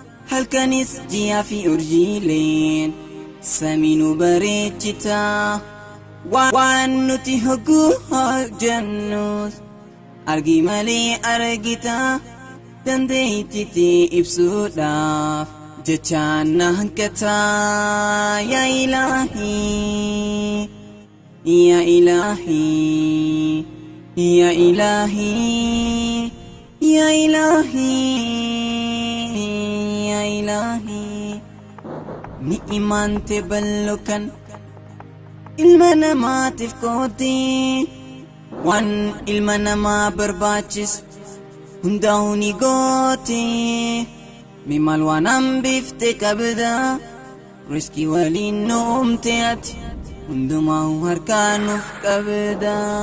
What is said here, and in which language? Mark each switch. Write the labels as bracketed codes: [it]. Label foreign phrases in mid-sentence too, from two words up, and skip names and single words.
[om] Halkanis ji'a fi urjiileen samii nu bareechita. Wa-, waan nuti hogguu hojjennu argi malee argita. Dandeettiitti ibsuudhaaf jechaan na hanqata yaa Ilaahi. [ar] يا إلهي، يا إلهي، يا إلهي، يا إلهي. [om] Ni'imaan tee bal'oo kan ilma namaatiif koote, waan ilma namaa barbaachis hundaa'u ni goote. Mi maal waan hambifte qabda, riskii waliin nu uumte ati, hundumaa harkaa nuuf qabda.